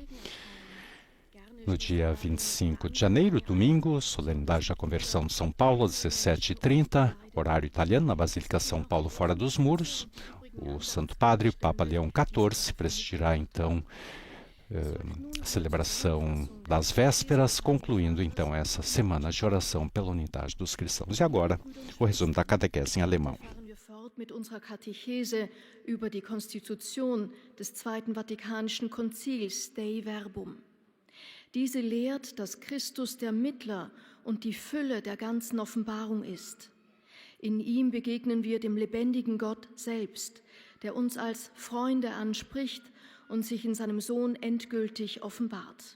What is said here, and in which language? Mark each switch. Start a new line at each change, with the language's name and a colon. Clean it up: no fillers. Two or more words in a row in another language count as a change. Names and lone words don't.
Portuguese: No dia 25 de janeiro, domingo, solenidade da conversão de São Paulo, às 17h30, horário italiano, na Basílica São Paulo, fora dos muros. O Santo Padre, o Papa Leão XIV, presidirá então a celebração das vésperas, concluindo então essa semana de oração pela unidade dos cristãos. E agora, o resumo da catequese em alemão.
German: Mit unserer Katechese über die Konstitution des Zweiten Vatikanischen Konzils Dei Verbum. Diese lehrt, dass Christus der Mittler und die Fülle der ganzen Offenbarung ist. In ihm begegnen wir dem lebendigen Gott selbst, der uns als Freunde anspricht und sich in seinem Sohn endgültig offenbart.